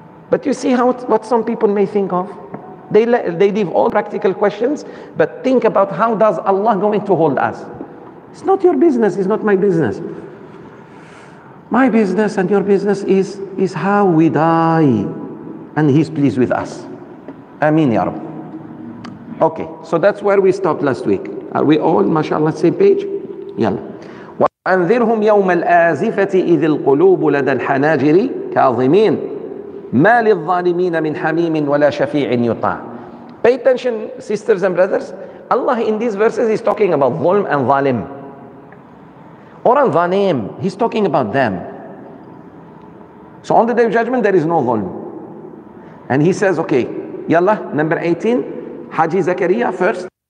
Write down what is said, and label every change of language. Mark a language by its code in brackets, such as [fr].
[en] But you see what some people may think of? They leave all practical questions, but think about how does Allah going to hold us? It's not your business, it's not my business. My business and your business is how we die. And He's pleased with us. [ar] Ameen Ya Rabb. [en] Okay, so that's where we stopped last week. Are we all, mashallah, same page? Yalla. [ar] وأنذرهم يوم الآزفة إذ القلوب لدى الحناجر كاظمين ما للظالمين من حميم ولا شفيع يطاع. [en] Pay attention, sisters and brothers. Allah in these verses is talking about zulm and zalim. Or zalim, He's talking about them. So on the day of judgment, there is no zulm. And He says, okay, yalla, number 18, Haji Zakaria first.